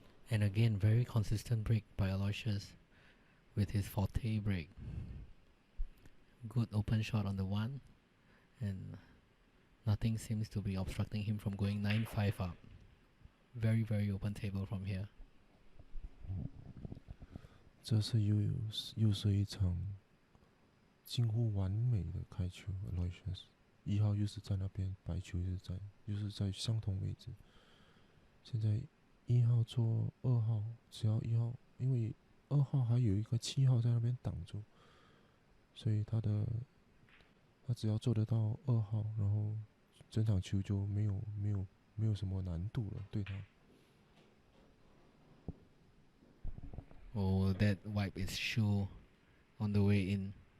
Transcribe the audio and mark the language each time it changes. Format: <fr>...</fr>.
<en>And again, very consistent break by Aloysius with his forte break. Good open shot on the 1, and nothing seems to be obstructing him from going 9-5 up. Very, very open table from here.</en> <zh>这是又是一场近乎完美的开球 ，Aloysius 1号又是在那边，白球又是在相同位置。现在1号做2号，只要1号，因为2号还有一个7号在那边挡住，所以他只要做得到2号，然后整场球就没有什么难度了，对他。</zh> <en>Oh, that wipe is shoe on the way in.</en>